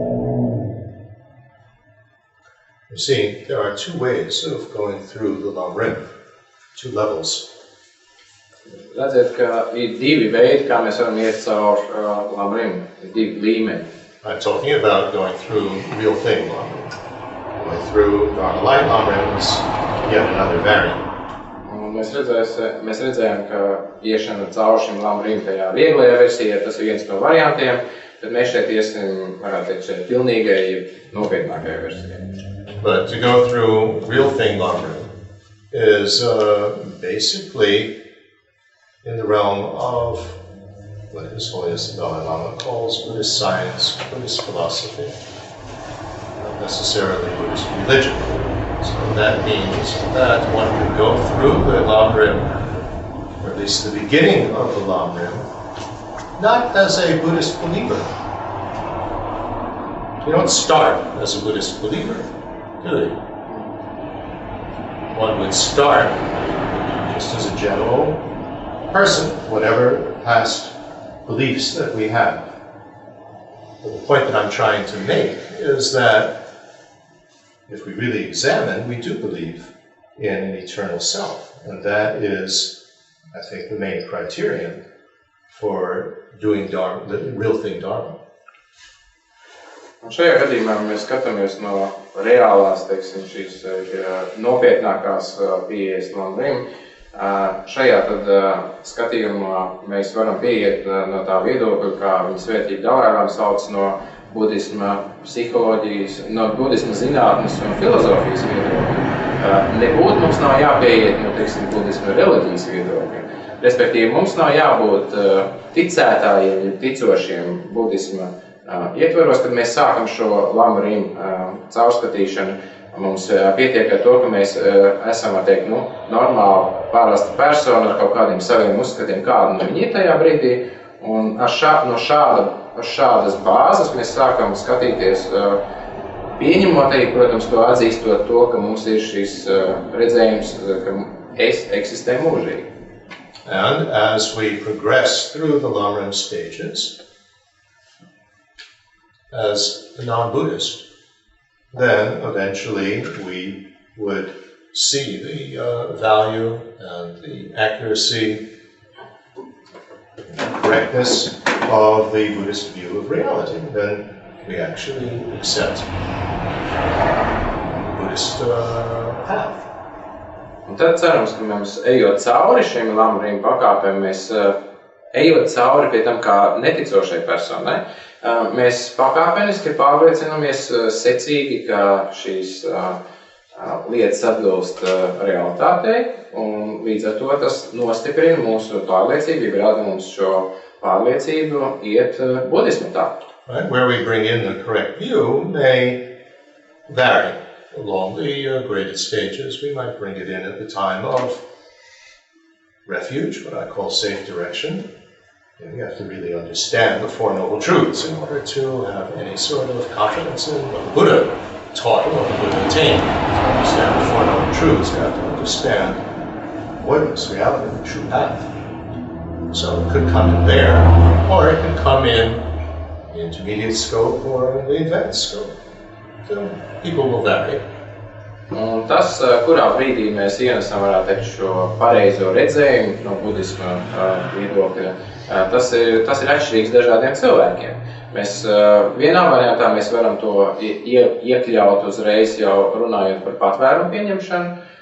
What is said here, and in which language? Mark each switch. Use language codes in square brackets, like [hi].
[en] You see, there are two ways of going through the Lam Rim, two levels. [lv] Redziet, ka ir divi veidi, kā mēs varam iet caur Lam Rim, ir divi līmeņi. [en] I'm talking about going through real thing Lam Rim. Going through Dharma Light Lam Rim is yet another variant. [lv] Un mēs redzējām, ka iešana caur šim Lam Rim tajā vieglajā versijā, tas ir viens no variantiem, tad mēs šeit iesim, varētu teikt, šeit pilnīgai, nopietnākajai versijai. [en] But to go through real thing Lam Rim is basically in the realm of what His Holiness the Dalai Lama calls Buddhist science, Buddhist philosophy, not necessarily Buddhist religion. So that means that one can go through the Lam Rim, or at least the beginning of the Lam Rim, not as a Buddhist believer. You don't start as a Buddhist believer, do you? One would start just as a general person, whatever past beliefs that we have. But the point that I'm trying to make is that if we really examine, we do believe in an eternal self. And that is, I think, the main criterion for doing Dharma, the real thing Dharma. [lv] Un šajā gadījumā mēs skatāmies no reālās, teiksim, šīs nopietnākās pieejas Lam Rim. Šajā tad skatījumā mēs varam pieiet no tā viedokļa, kā viņa svētība Dalai Lama sauc no budisma psiholoģijas, no budisma zinātnes un filozofijas viedokļa. Nebūtu mums nav jāpieiet no, teiksim, budisma reliģijas viedokļa. Respektīvi, mums nav jābūt ticētājiem, ticošiem budisma ietvaros, kad mēs sākam šo Lam Rim caurskatīšanu. Mums pietiek ar to, ka mēs esam, var teikt, normāli pārasta persona ar kaut kādiem saviem uzskatiem, kāda no viņi ir tajā brīdī. Un no šādas bāzes mēs sākam skatīties, pieņemot arī, protams, to atzīstot to, ka mums ir šis redzējums, ka es eksistē mūžīgi. [en] And as we progress through the Lam Rim stages, as a non-Buddhist, then eventually we would see the value and the accuracy and correctness of the Buddhist view of reality. Then we actually accept the Buddhist path. [lv] Un tad cerams, ka mēs ejot cauri šiem Lam Rim pakāpēm, mēs ejot cauri pie tam kā neticošai personai, mēs pakāpeniski pārliecinamies secīgi, ka šīs lietas atbilst realitātei, un līdz ar to tas nostiprina mūsu pārliecību, rada mums šo pārliecību iet budismu tālāk. [en] Right? Where we bring in the correct view may vary along the graded stages. We might bring it in at the time of refuge, what I call safe direction. And we have to really understand the Four Noble Truths in order to have any sort of confidence in what the Buddha taught and what the Buddha attained. To understand the Four Noble Truths, you have to understand avoidance, reality, the true path. So it could come in there, or it could come in the intermediate scope or the advanced scope. So people will vary. [lv] Un tas, kurā brīdī mēs ienesam, varētu teikt, šo pareizo redzējumu no budisma viedokļa, tas ir atšķirīgs dažādiem cilvēkiem. Mēs vienā variantā mēs varam to iekļaut uzreiz jau runājot par patvērumu pieņemšanu.